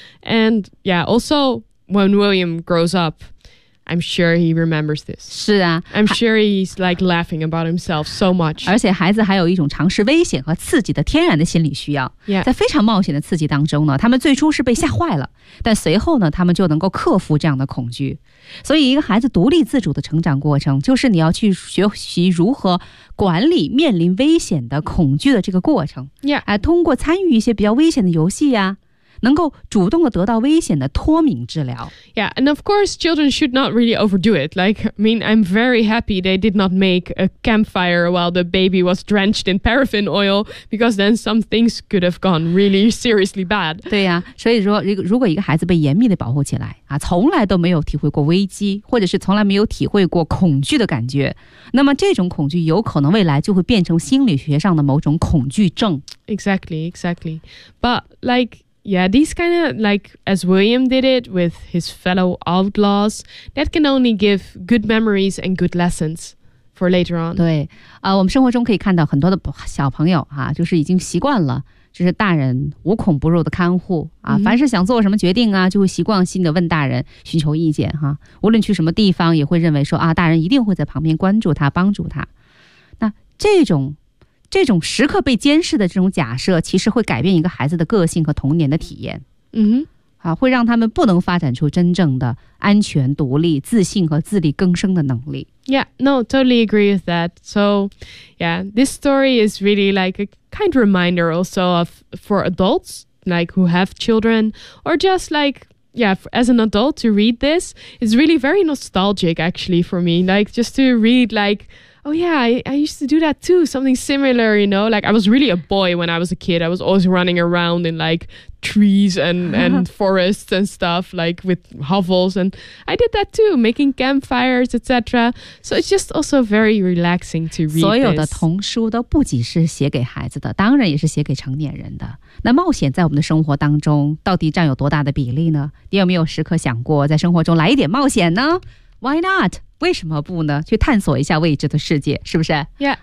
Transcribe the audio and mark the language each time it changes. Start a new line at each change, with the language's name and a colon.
English: And yeah, also when William grows up, I'm sure he remembers this.
Chinese: 是啊，
English: I'm sure he's like laughing about himself so much.
Chinese: 而且孩子还有一种尝试危险和刺激的天然的心理需要。
English: Yeah.
Chinese: 在非常冒险的刺激当中呢，他们最初是被吓坏了，但随后呢，他们就能够克服这样的恐惧。所以一个孩子独立自主的成长过程，就是你要去学习如何管理面临危险的恐惧的这个过程。
English: Yeah.
Chinese: 通过参与一些比较危险的游戏啊，能够主动地得到危险的脱敏治疗。
English: Yeah, and of course, children should not really overdo it. Like, I mean, I'm very happy they did not make a campfire while the baby was drenched in paraffin oil, because then some things could have gone really seriously bad.
Chinese: 对呀，所以说，如果一个孩子被严密地保护起来，从来都没有体会过危机，或者是从来没有体会过恐惧的感觉，那么这种恐惧有可能未来就会变成心理学上的某种恐惧症。
English: Exactly, exactly. But, like,Yeah, these kind of, like, as William did it with his fellow outlaws, that can only give good memories and good lessons. for later on.
Chinese: 对，我们生活中可以看到很多的小朋友啊，就是已经习惯了。就是大人无孔不入的看护啊，凡是想做什么决定啊，就会习惯性的问大人寻求意见哈。无论去什么地方，也会认为说啊，大人一定会在旁边关注他，帮助他。那这种时刻被监视的这种假设，其实会改变一个孩子的个性和童年的体验。嗯，啊，会让他们不能发展出真正的安全、独立、自信和自力更生的能力。
English: Yeah, no, totally agree with that. So, yeah, this story is really like a kind reminder also of for adults like who have children or just like, yeah, as an adult to read this is really very nostalgic actually for me. Like just to read like, oh yeah, I used to do that too. Something similar, you know, like I was really a boy when I was a kid. I was always running around in like trees and forests and stuff like with hovels. And I did that too, making campfires, etc. So it's just also very relaxing to read
Chinese: 所有的童书都不仅是写给孩子的，当然也是写给成年人的。那冒险在我们的生活当中到底占有多大的比例呢？你有没有时刻想过在生活中来一点冒险呢？
English: Why not?
Chinese: 为什么不呢？去探索一下未知的世界，是不是？
English: Yeah.